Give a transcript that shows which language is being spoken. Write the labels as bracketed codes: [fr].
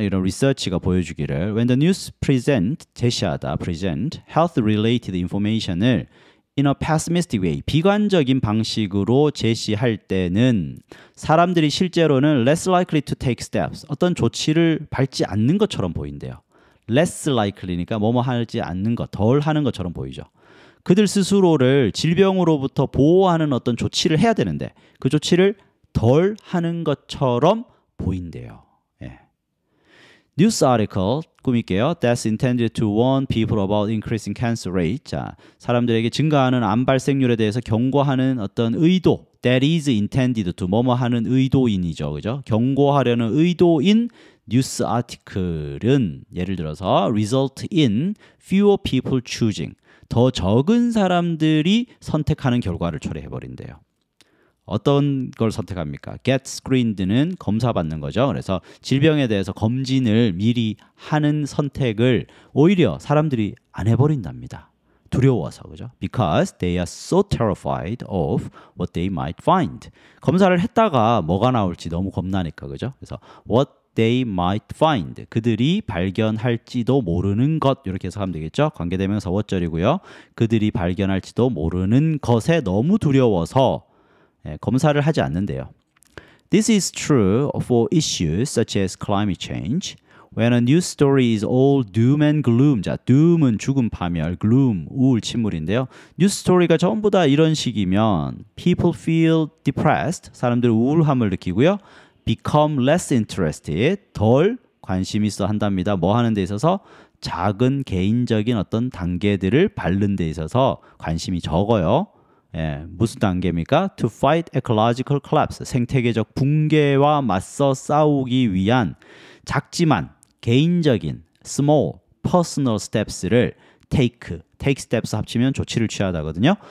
[ko] 이런 리서치가 보여주기를 [en] when the news [ko] 제시하다 [en] present health related information [ko] 을 [en] in a pessimistic way [ko] 비관적인 방식으로 제시할 때는 사람들이 실제로는 [en] less likely to take steps [ko] 어떤 조치를 밟지 않는 것처럼 보인대요. less likely니까 뭐뭐 하지 않는 것, 덜 하는 것처럼 보이죠. 그들 스스로를 질병으로부터 보호하는 어떤 조치를 해야 되는데 그 조치를 덜 하는 것처럼 보인대요. 예. [en] News article [ko] 꾸밀게요. [en] That's intended to warn people about increasing cancer rate. [ko] 자, 사람들에게 증가하는 암 발생률에 대해서 경고하는 어떤 의도. [en] That is intended to [ko] 뭐뭐 하는 의도인이죠, 그죠? 경고하려는 의도인 뉴스 아티클은 예를 들어서 [en] result in fewer people choosing. [ko] 더 적은 사람들이 선택하는 결과를 초래해 버린대요. 어떤 걸 선택합니까? get screened는 검사받는 거죠. 그래서 질병에 대해서 검진을 미리 하는 선택을 오히려 사람들이 안 해버린답니다. 두려워서, 그죠? [en] Because they are so terrified of what they might find. [ko] 검사를 했다가 뭐가 나올지 너무 겁나니까, 그죠? 그래서 [en] what they might find. [ko] 그들이 발견할지도 모르는 것. 이렇게 해석하면 되겠죠? 관계대명사 what절이고요. 그들이 발견할지도 모르는 것에 너무 두려워서 검사를 하지 않는데요. [en] This is true for issues such as climate change. When a news story is all doom and gloom. [ko] 자, doom은 죽음 파멸, gloom, 우울 침몰인데요. 뉴스 스토리가 전부 다 이런 식이면 [en] people feel depressed. [ko] 사람들은 우울함을 느끼고요. [en] become less interested. [ko] 덜 관심 있어 한답니다. 뭐 하는 데 있어서? 작은 개인적인 어떤 단계들을 밟는 데 있어서 관심이 적어요. 예, 무슨 단계입니까? [en] To fight ecological collapse, [ko] 생태계적 붕괴와 맞서 싸우기 위한 작지만 개인적인 [en] small personal steps [ko] 를 take steps 합치면 조치를 취하다거든요.